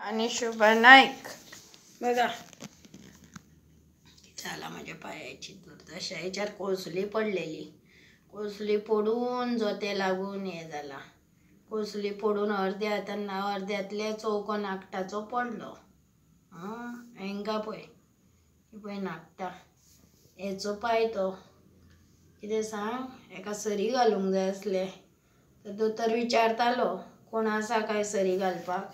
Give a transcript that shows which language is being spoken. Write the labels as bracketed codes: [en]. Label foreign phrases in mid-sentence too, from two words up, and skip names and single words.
[mr] आणि शुभा नाईक बघा झाला माझ्या पायाची दुर्दशा. याच्यात कोसली पडलेली, कोसली पडून जोते लागून हे झाला. [kok] कोसली पडून अर्ध्यातले चौको नाकटाचो पडलो. हेंगा पळय नाकटा हेचो पाय तो कितें सांग. एका सरी घालूंक जाय आसले तर दोतोर विचारतालो कोण आसा काय सरी घालपाक.